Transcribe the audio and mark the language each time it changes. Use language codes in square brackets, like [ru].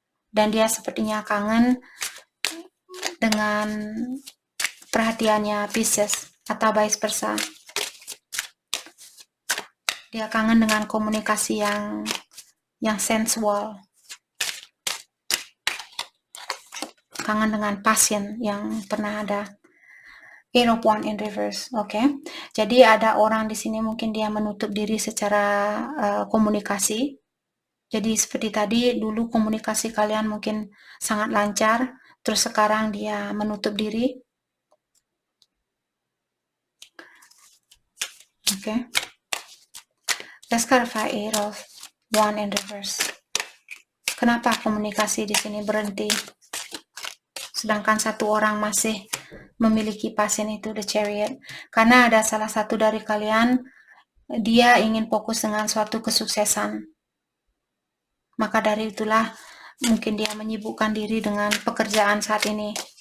[id] Dan dia sepertinya kangen dengan perhatiannya Pisces atau vice versa. Dia kangen dengan komunikasi yang sensual. Kangen dengan passion yang pernah ada. [en] Eight of Wands in reverse, oke. [id] Jadi ada orang di sini mungkin dia menutup diri secara komunikasi. Jadi seperti tadi, dulu komunikasi kalian mungkin sangat lancar, terus sekarang dia menutup diri. Oke. [en] Let's clarify Eight of Wands in reverse. [id] Kenapa komunikasi di sini berhenti? Sedangkan satu orang masih memiliki passion itu, the Chariot. Karena ada salah satu dari kalian, dia ingin fokus dengan suatu kesuksesan. Maka dari itulah mungkin dia menyibukkan diri dengan pekerjaan saat ini.